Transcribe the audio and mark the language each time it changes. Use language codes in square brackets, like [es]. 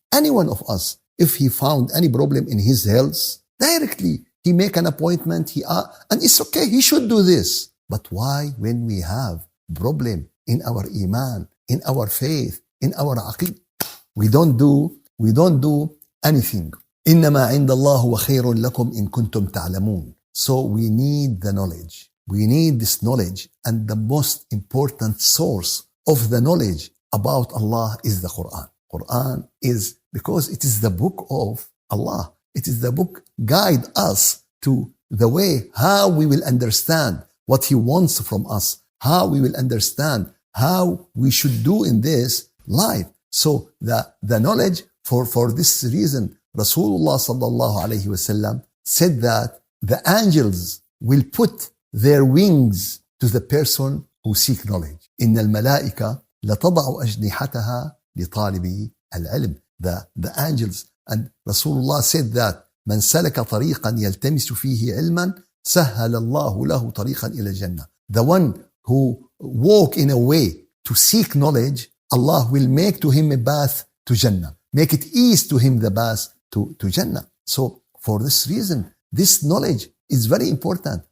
[en] Any one of us, if he found any problem in his health, directly he make an appointment, and it's okay, he should do this. But why when we have problem in our iman, in our faith, in our aqidah, we don't do anything. [ar] إنما عند الله وخير لكم إن كنتم تعلمون. [en] So we need the knowledge. We need this knowledge, and the most important source of the knowledge about Allah is the Quran. Quran is because it is the book of Allah. It is the book guide us to the way how we will understand what He wants from us, how we will understand how we should do in this life. So the knowledge for this reason, Rasulullah sallallahu alayhi wasallam said that the angels will put their wings to the person who seek knowledge. [ar] إن الملائكة لتضع أجنحتها لطالب العلم. [en] The angels, and Rasulullah said that [ar] من سلك طريقا يلتمس فيه علما سهل الله له طريقا إلى الجنة. [en] The one who walk in a way to seek knowledge, Allah will make to him a path to Jannah. Make it easy to him the path to Jannah. So for this reason, this knowledge is very important.